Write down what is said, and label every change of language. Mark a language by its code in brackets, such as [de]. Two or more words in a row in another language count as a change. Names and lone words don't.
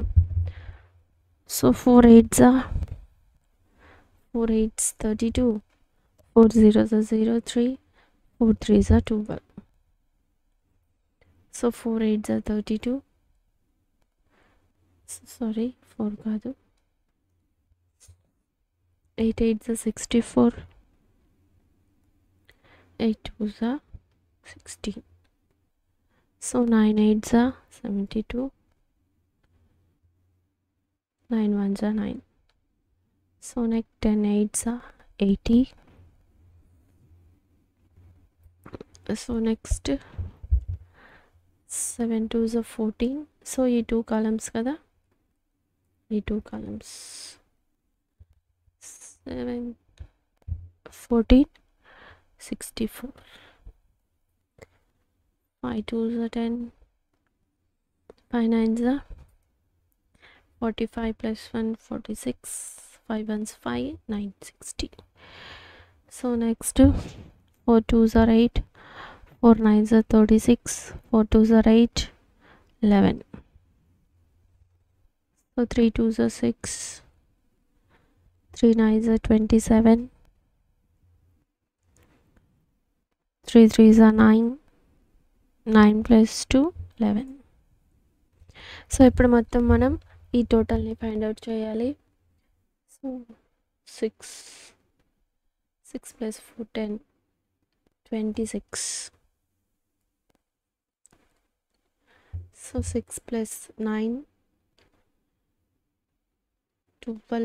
[en] సో 4 8s 32 4 0s 03 4 3s 12. సో 4 8s 32 సారీ 4 కాదు 8 8s 64 8 2s 16. సో 9 8s 72 9 1s 9. సో next 10 8s 80. so next 7 2s 14. సో [te] ఈ 2 కాలమ్స్ కదా ఈ 2 కాలమ్స్ [en] 7 14 64 5 2s 10 5 9s 45 plus 1 46 5 1s 5 9 60. So next 4 2s 8 4 9s 36 4 2s 8 11. So 3 2s 6 3 9s 27 3 3s 9 9 plus 2 11. [te] సో ఇప్పుడు మొత్తం మనం ఈ టోటల్ని [en] find out [te] చేయాలి. [en] సో 6 plus 4 10 26. సో 6 plus 9 12.